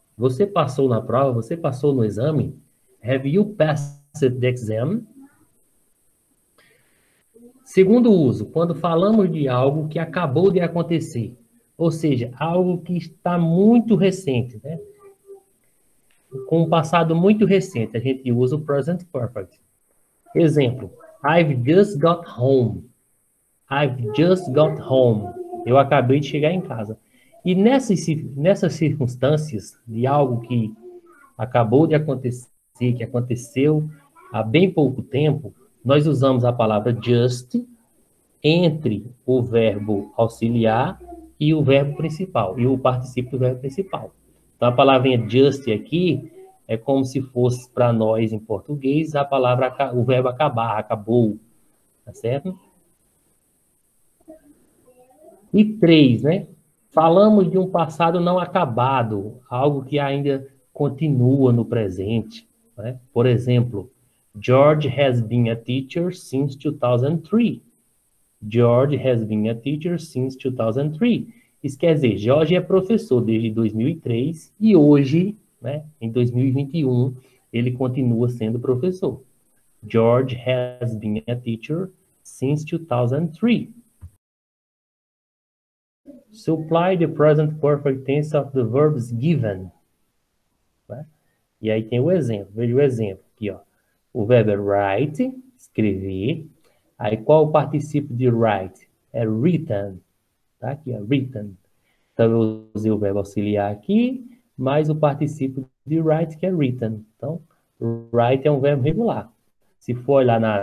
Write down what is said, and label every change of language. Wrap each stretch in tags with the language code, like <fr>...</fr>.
<pt>Você passou na prova? Você passou no exame?</pt> <en>Have you passed the exam?</en> <pt>Segundo uso, quando falamos de algo que acabou de acontecer, ou seja, algo que está muito recente, né? Com um passado muito recente, a gente usa o present perfect.</pt> <en>Exemplo, I've just got home. I've just got home.</en> <pt>Eu acabei de chegar em casa. E nessas circunstâncias de algo que acabou de acontecer, que aconteceu há bem pouco tempo, nós usamos a palavra just entre o verbo auxiliar e o verbo principal, e o particípio do verbo principal. Então, a palavrinha just aqui é como se fosse para nós, em português, o verbo acabar, acabou. Tá certo? E 3, né? Falamos de um passado não acabado, algo que ainda continua no presente. Né? Por exemplo,</pt> <en>George has been a teacher since 2003. George has been a teacher since 2003.</en> <pt>Isso quer dizer, George é professor desde 2003 e hoje, né, em 2021, ele continua sendo professor.</pt> <en>George has been a teacher since 2003. Supply the present perfect tense of the verbs given.</en> <pt>Né? E aí tem o exemplo. Veja o exemplo aqui, ó. O verbo é write, escrever. Aí qual o particípio de write? É written. Tá? Aqui, ó, written. Então eu usei o verbo auxiliar aqui, mais o particípio de write, que é written. Então, write é um verbo regular. Se for olhar</pt>